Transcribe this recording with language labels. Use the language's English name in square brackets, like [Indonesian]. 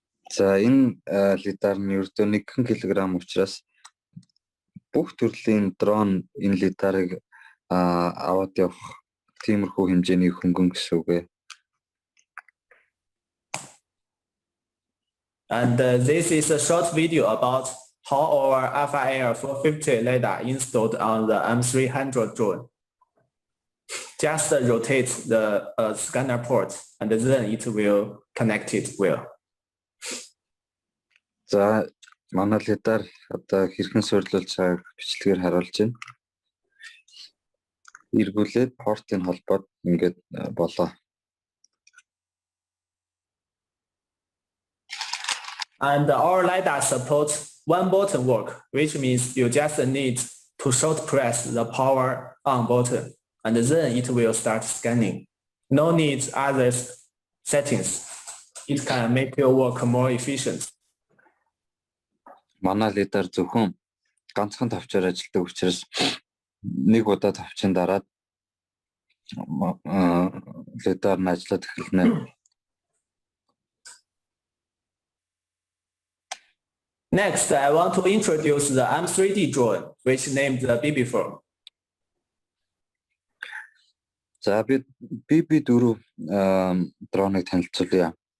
[Mongolian] За энэ лидар нь ердөө 1 кг учраас бүх төрлийн дрон энэ лидарыг аваад явах тиймэрхүү хэмжээний хөнгөн гэсэн үг ээ. [English] And this is a short video about how our Alpha Air 450 LiDAR installed on the M300 drone. Just rotate the scanner port and then it will connect it well. [Mongolian] За манай лидар одоо хэрхэн суйрлуулж байгааг бичлэгээр харуулж байна. Эргүүлээд портын холбоод ингээд болоо. [English] And our LiDAR supports one button work, which means you just need to short press the power on button, and then it will start scanning. No need other settings. It can make your work more efficient. [Mongolian] Манай лидар зөвхөн ганцхан тавчаар ажилладаг учраас нэг удаа тавчин дараад лидар нь ажиллаад эхэлнэ. [English] Next, I want to introduce the M3D drone, which named the BB4. [Mongolian] За бид BB4 дроныг танилцуулъя.